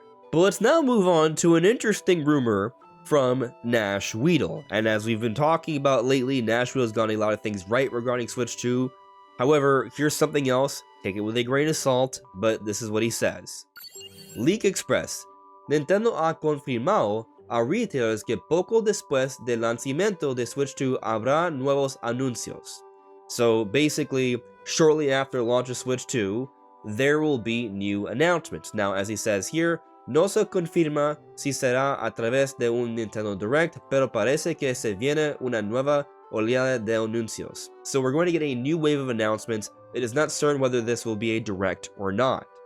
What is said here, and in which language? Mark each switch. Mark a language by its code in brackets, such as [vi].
[en] But let's now move on to an interesting rumor from Nash Weedle. And as we've been talking about lately, Nash Weedle's gotten a lot of things right regarding Switch 2. However, here's something else, take it with a grain of salt, but this is what he says. Leak Express. [es] Nintendo ha confirmado a retailers que poco después del lanzamiento de Switch 2 habrá nuevos anuncios. [en] So basically, shortly after launch of Switch 2, there will be new announcements. Now, as he says here, [es] no se confirma si será a través de un Nintendo Direct, pero parece que se viene una nueva oleada de anuncios. [en] So we're going to get a new wave of announcements. It is not certain whether this will be a Direct or not.